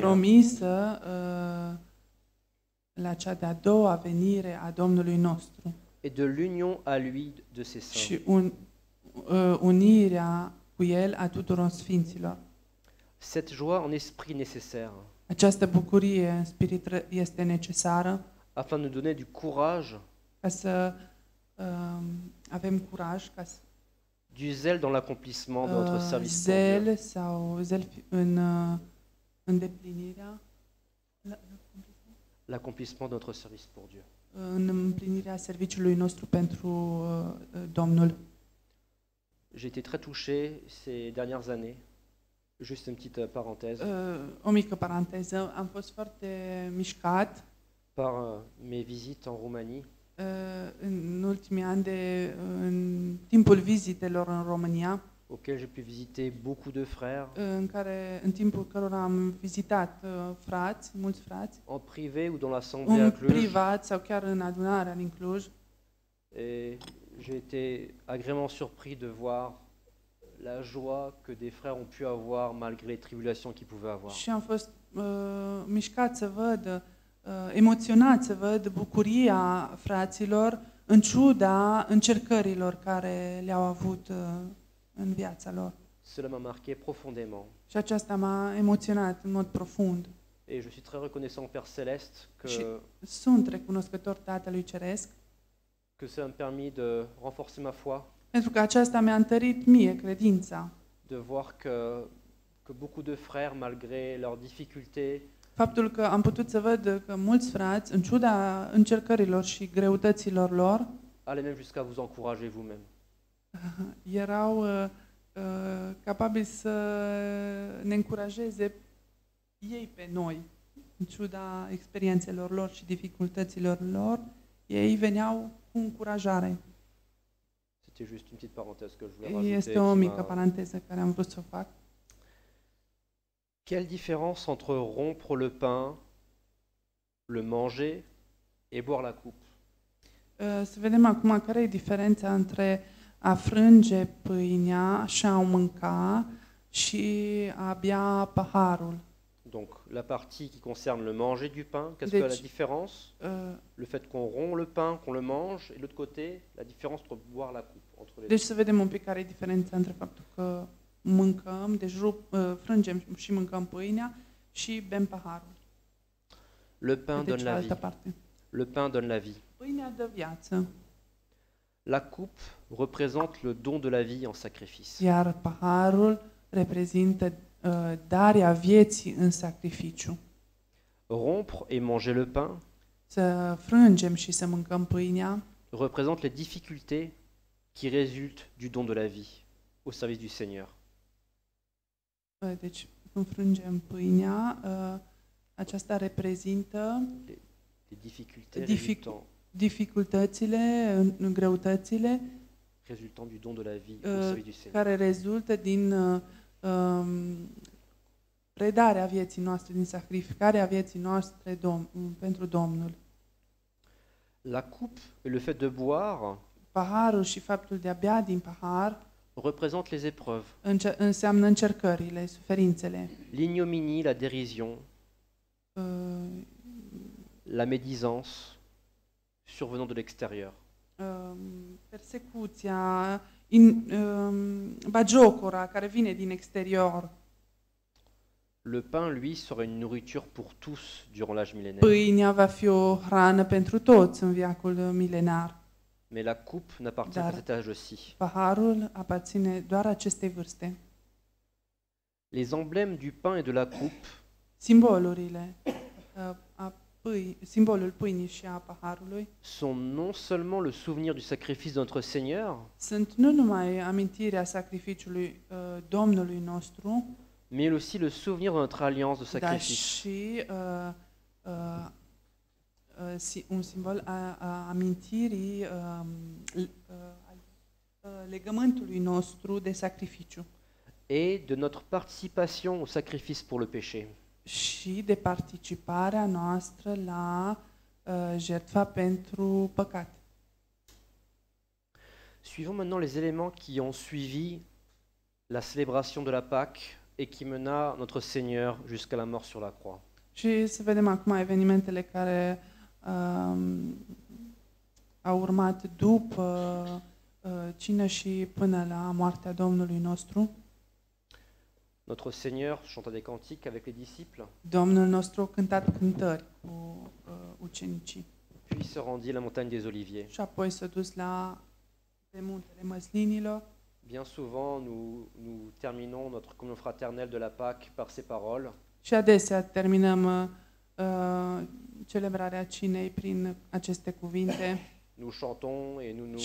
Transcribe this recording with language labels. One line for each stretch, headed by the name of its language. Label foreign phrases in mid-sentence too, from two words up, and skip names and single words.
Romanian: Promisă la cea de-a doua venire a Domnului nostru
French: et de l'union à lui de ses saints.
Romanian: și unirea cu El a tuturor sfinților.
French: Cette joie en esprit nécessaire
Romanian: Această bucurie în spirit este necesară
French: afin de nous donner du courage,
Romanian: ca să avem curaj, ca să
French: du zèle dans l'accomplissement de notre service pour Dieu.
Romanian: zel sau zel în îndeplinirea
French: L'accomplissement de notre service pour Dieu.
Romanian: în împlinirea serviciului nostru pentru Domnul.
French: J'ai été très touché ces dernières années. Juste une petite parenthèse.
Romanian: O mică paranteză, am fost foarte mișcat
French: Par mes visites en Roumanie,
Romanian: în ultimii ani în timpul vizitelor în România,
French: auquel j'ai pu visiter beaucoup de frères,
Romanian: în timpul cărora am vizitat mulți frați,
French: en privé ou dans l'assemblée
Romanian: în
French: à Cluj.
Romanian: privat sau chiar în adunarea din Cluj.
French: Et j'ai été agréablement surpris de voir la joie que des frères ont pu avoir malgré les tribulations qu'ils pouvaient avoir.
Romanian: Și am fost mișcat să văd, emoționat să văd bucuria fraților în ciuda încercărilor care le-au avut în viața lor.
French: Cela m'a marqué profondément.
Romanian: Și aceasta m-a emoționat în mod profund.
French: Et je suis très reconnaissant au Père Céleste que
Romanian: Sunt recunoscător Tatălui Ceresc
French: ça m'a permis de renforcer ma foi,
Romanian: pentru că aceasta mi-a întărit mie credința.
French: de voir que beaucoup de frères, malgré leurs difficultés,
Romanian: Faptul că am putut să văd că mulți frați, în ciuda încercărilor și greutăților lor,
French: allaient même jusqu'à vous encourager vous-même.
Romanian: erau capabili să ne încurajeze ei pe noi. În ciuda experiențelor lor și dificultăților lor, ei veneau cu încurajare.
French: C'était juste une petite parenthèse que je voulais rajouter.
Romanian: Este o
French: qui
Romanian: mică
French: m'a-
Romanian: paranteză care am vrut să o fac.
French: Quelle différence entre rompre le pain, le manger et boire la coupe?
Romanian: Să vedem acum care e diferența între a frânge pâinea și a o mânca și a bea paharul.
French: Donc la partie qui concerne le manger du pain, qu'est-ce
Romanian: Deci,
French: que la différence? Uh, Le fait qu'on rompt le pain, qu'on le mange, et de l'autre côté, la différence entre boire la coupe, entre les
Romanian: Deci
French: deux.
Romanian: să vedem un pic care e diferența între faptul că mâncăm, deci frângem și mâncăm pâinea și bem paharul.
French: Le pain
Romanian: Pe de
French: donne la vie.
Romanian: cealaltă parte.
French: Le pain donne la vie.
Romanian: Pâinea dă viață,
French: La coupe représente le don de la vie en sacrifice.
Romanian: iar paharul reprezintă darea vieții în sacrificiu.
French: Rompre et manger le pain
Romanian: Să frângem și să mâncăm pâinea
French: représente les difficultés qui résultent du don de la vie au service du Seigneur.
Romanian: deci când frângem pâinea, aceasta reprezintă
French: Les difficultés
Romanian: dificultățile, greutățile
French: résultant du don de la vie au service du Seigneur.
Romanian: care rezultă din predarea vieții noastre, din sacrificarea vieții noastre pentru Domnul.
French: La coupe et le fait de boire
Romanian: Paharul și faptul de a bea din pahar
French: représente les épreuves,
Romanian: înseamnă încercările, suferințele,
French: l'ignominie, la dérision, uh, la médisance survenant de l'extérieur.
Romanian: persecuția, bagiocora care vine din exterior.
French: Le pain, lui, sera une nourriture pour tous durant l'âge millénaire.
Romanian: Pâinea va fi o hrană pentru toți în veacul milenar.
French: Mais la coupe n'appartient
Romanian: Dar
French: qu'à cet âge aussi.
Romanian: paharul aparține doar acestei vârste.
French: Les emblèmes du pain et de la coupe
Romanian: Simbolurile, simbolul pâinii și a paharului
French: sont non seulement le souvenir du sacrifice de notre Seigneur,
Romanian: sunt nu numai amintirea sacrificiului Domnului nostru,
French: mais aussi le souvenir de notre alliance de
Romanian: dar
French: sacrifice.
Romanian: și un simbol a amintirii legământului nostru de sacrificiu
French: et de notre participation au sacrifice pour le péché.
Romanian: și de participarea noastră la jertfa pentru păcat.
French: Suivons maintenant les éléments qui ont suivi la célébration de la Pâque et qui mena notre Seigneur jusqu'à la mort sur la croix.
Romanian: Și să vedem acum evenimentele care au urmat după cină și până la moartea Domnului nostru.
French: Notre Seigneur chanta des cantiques avec les disciples,
Romanian: Domnul nostru a cântat cântări cu ucenicii
French: puis se rendit à la montagne des Oliviers.
Romanian: și apoi s-a dus pe muntele Măslinilor.
French: Bien souvent, nous terminons notre communion fraternelle de la Pâque par ces paroles.
Romanian: Și adesea terminăm celebrarea cinei prin aceste cuvinte.
French: Nous chantons et nous